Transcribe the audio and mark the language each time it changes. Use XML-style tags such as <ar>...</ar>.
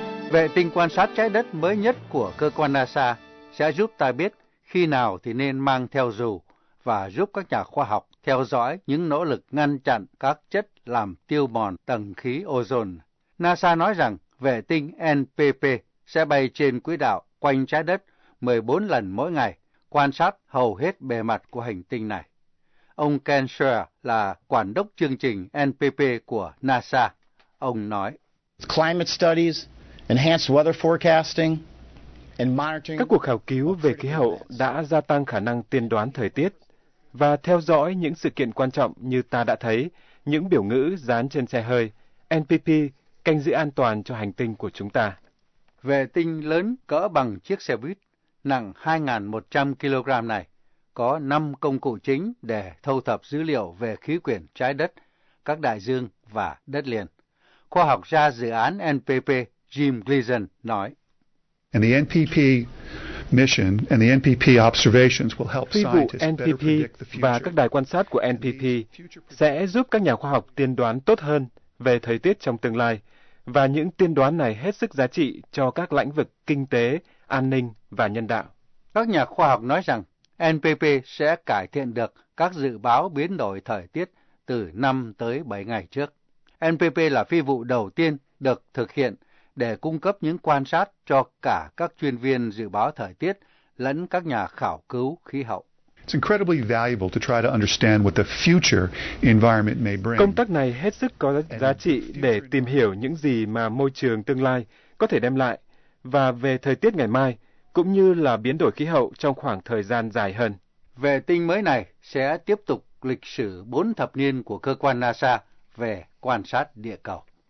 <vi>Vệ tinh quan sát trái đất mới nhất của cơ quan NASA sẽ giúp ta biết khi nào thì nên mang theo dù và giúp các nhà khoa học theo dõi những nỗ lực ngăn chặn các chất làm tiêu mòn tầng khí ozone. NASA nói rằng vệ tinh NPP sẽ bay trên quỹ đạo quanh trái đất 14 lần mỗi ngày, quan sát hầu hết bề mặt của hành tinh này. Ông Ken Scher là quản đốc chương trình NPP của NASA. Ông nói,</vi> <en>climate studies, enhanced weather forecasting,</en> <vi>các cuộc khảo cứu về khí hậu đã gia tăng khả năng tiên đoán thời tiết và theo dõi những sự kiện quan trọng như ta đã thấy, những biểu ngữ dán trên xe hơi, NPP, canh giữ an toàn cho hành tinh của chúng ta. Vệ tinh lớn cỡ bằng chiếc xe buýt nặng 2.100 kg này có 5 công cụ chính để thu thập dữ liệu về khí quyển trái đất, các đại dương và đất liền. Khoa học gia dự án NPP Jim Gleason nói,</vi> <en>and the NPP mission and the NPP observations will help scientists better predict the future.</en> <vi>Phi vụ NPP và các đài quan sát của NPP sẽ giúp các nhà khoa học tiên đoán tốt hơn về thời tiết trong tương lai, và những tiên đoán này hết sức giá trị cho các lĩnh vực kinh tế, an ninh và nhân đạo. Các nhà khoa học nói rằng NPP sẽ cải thiện được các dự báo biến đổi thời tiết từ 5 tới 7 ngày trước. NPP là phi vụ đầu tiên được thực hiện để cung cấp những quan sát cho cả các chuyên viên dự báo thời tiết lẫn các nhà khảo cứu khí hậu.</vi> <en>It's incredibly valuable to try to understand what the future environment may bring.</en> <vi>Công tác này hết sức có giá trị để tìm hiểu những gì mà môi trường tương lai có thể đem lại và về thời tiết ngày mai cũng như là biến đổi khí hậu trong khoảng thời gian dài hơn. Vệ tinh mới này sẽ tiếp tục lịch sử 4 thập niên của cơ quan NASA về quan sát địa cầu.</vi>